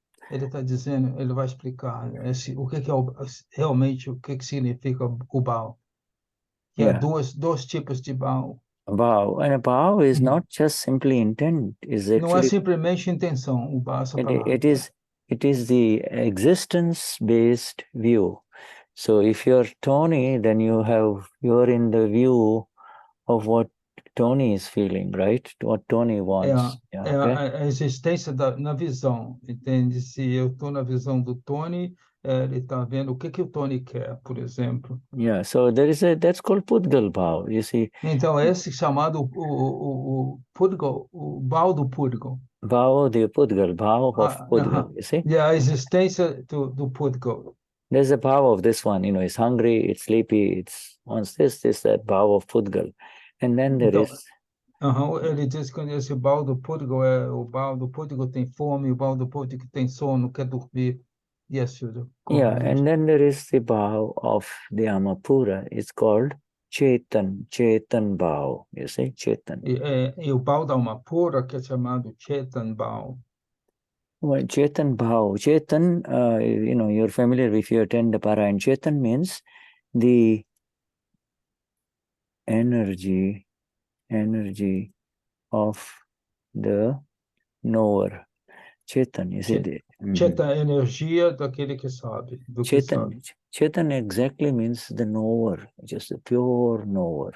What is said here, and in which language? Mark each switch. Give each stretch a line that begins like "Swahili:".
Portuguese: Ele está dizendo, ele vai explicar o que realmente o que significa o vow. Que é dois tipos de vow. Bhau.
English: And a bhau is not just simply intent, is
Portuguese: Não é
English: actually
Portuguese: simplesmente intenção, essa palavra.
English: it is the existence-based view. So if you're Tony, then you're in the view of what Tony is feeling, right? What Tony wants.
Portuguese: A existência na visão, entende? Se eu estou na visão do Tony, ele está vendo o que o Tony quer, por exemplo.
English: Yeah, so that's called Pudgal Bhav, you see.
Portuguese: Então, esse chamado o Pudgal, o Bhau do Pudgal.
English: Bhava, the Pudgal, Bhava of Pudgal, you see.
Portuguese: E a existência do Pudgal.
English: There's a Bhava of this one, it's hungry, it's sleepy, it's wants this, that Bhava of Pudgal. And then there is...
Portuguese: Ele diz que esse Bhau do Pudgal o Bhau do Pudgal tem fome, o Bhau do Pudgal tem sono, quer dormir.
English: Yes, Shuddha. Yeah, and then there is the Bhava of the Amapura. It's called Chetan Bhava, you see, Chetan.
Portuguese: E o Bhau da Amapura, que é chamado Chetan Bhau.
English: Well, Chetan Bhava. Chetan, you're familiar if you attend the Parayan. Chetan means the energy of the knower. Chetan, you see.
Portuguese: Chetan é energia daquele que sabe, do que sabe.
English: Chetan exactly means the knower, just the pure knower.